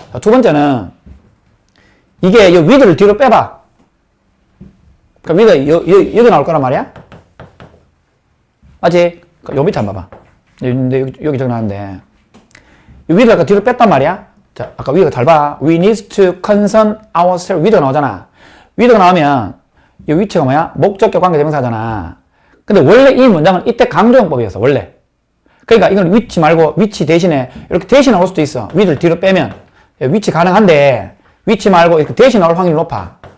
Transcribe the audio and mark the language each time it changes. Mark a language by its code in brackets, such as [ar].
[ko] 자, 두 번째는 이게 이 with를 뒤로 빼봐. 그럼 with 여기 나올 거란 말이야. 맞지? 요 밑에 한번 봐봐. 여기 적어놨는데 이 with를 아까 뒤로 뺐단 말이야. 자, 아까 with가 잘 봐. [en] We need to concern ourselves. [ko] with가 나오잖아. with가 나오면 이 위치가 뭐야? 목적격 관계대명사잖아. 근데 원래 이 문장은 이때 강조용법이었어. 원래. 그러니까 이건 위치 말고 위치 대신에 이렇게 대신 나올 수도 있어. with를 뒤로 빼면 위치 가능한데 위치 말고 이렇게 대신 나올 확률이 높아.